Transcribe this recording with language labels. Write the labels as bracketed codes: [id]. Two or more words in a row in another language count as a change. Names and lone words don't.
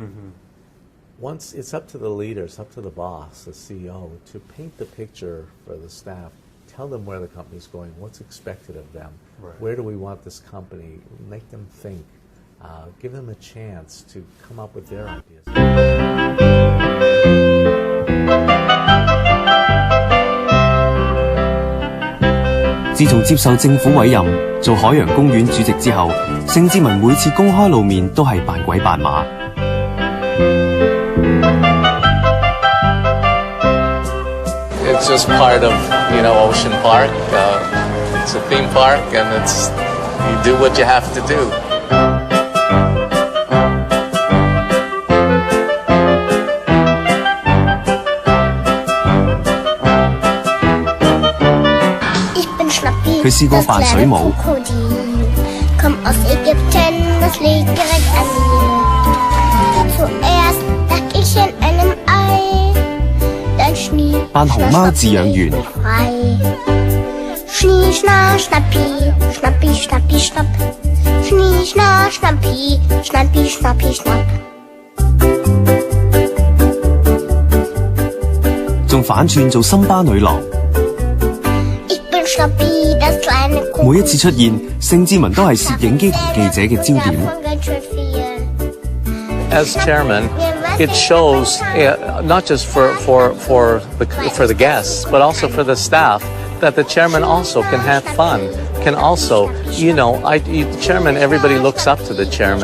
[en] Once it's up to the leader, it's up to the boss, the CEO, to paint the picture for the staff. Tell them where the company's going, what's expected of them, where do we want this company, make them think, give them a chance to come up with their ideas. [yue] 自從接受政府委任做海洋公園主席之後，盛智文每次公開露面都係扮鬼扮馬。 [en] It's just part of, Ocean Park. It's a theme park, and you do what you have to do. [de] Ich bin Schnappi, [yue] 佢試過扮水母。 [de] Komm aus Ägypten, das liegt direkt an mir. Zuerst lag ich in einem Ei, dann schniep [yue] 扮熊貓飼養員。 [de] Schnie, schna, schnappi, schnappi, schnappi, schnapp. Schnie, schna, schnappi, schnappi, schnappi, schnapp. [yue] 仲反串做森巴女郎。 [de] Ich bin Schnappi, das kleine Kuh. [yue] 每一次出現，盛智文都係攝影機同記者嘅焦點。 [en] As chairman, it shows not just for the guests, but also for the staff, that the chairman also can have fun, can also, the chairman, everybody looks up to the chairman.